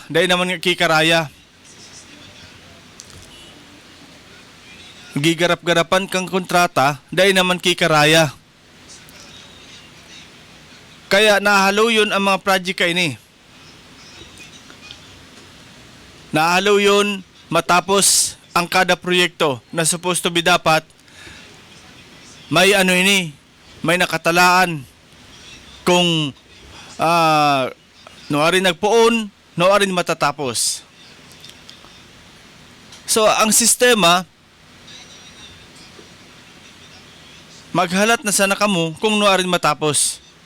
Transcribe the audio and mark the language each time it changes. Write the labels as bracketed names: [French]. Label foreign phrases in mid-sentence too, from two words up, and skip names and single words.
[Bikol] Dahil naman nga kikaraya. Gigarap-garapan kang kontrata dahil naman kikaraya. Kaya nahalo yun ang mga project kay ni. Nahalo yun matapos ang kada proyekto na [English] supposed to be [Bikol] dapat may may nakatalaan kung noari nagpuon, noari matatapos. So ang sistema, maghalat na sana kamo kung noarin matapos.